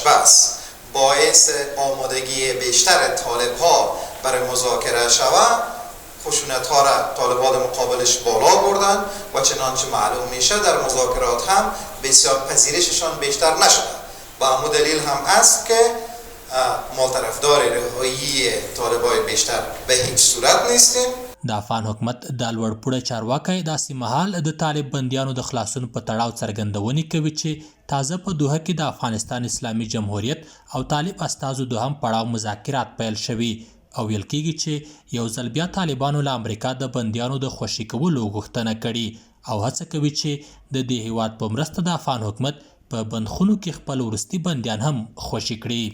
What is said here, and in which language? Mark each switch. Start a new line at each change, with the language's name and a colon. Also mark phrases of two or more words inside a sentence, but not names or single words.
Persian: بس، باعث آمادگی بیشتر طالب ها برای مذاکره شود، خشونت ها را طالبان مقابلش بالا بردن و چنانچه معلوم میشه در مذاکرات هم بسیار پذیرششان بیشتر نشده و همون دلیل هم است که ما طرفدار رهایی طالبان بیشتر به هیچ صورت نیستیم.
Pashto: د افغان حکومت د لوړپوړه چارواکی داسې مهال د طالب بندیانو د خلاصون په تړاو څرګندونې کوي چې تازه په دوحه کې د افغانستان اسلامي جمهوریت او طالب استازو دوهم پړاو مذاکرات پیل شوي او ویل کېږي چې یو ځل بیا طالبانو له امریکا د بندیانو د خوشي کولو غوښتنه کړې او هڅه کوي چې د دې هیواد په مرسته د افغان حکومت په بندخونو کې خپل وروستي بندیان هم خوشي کړي.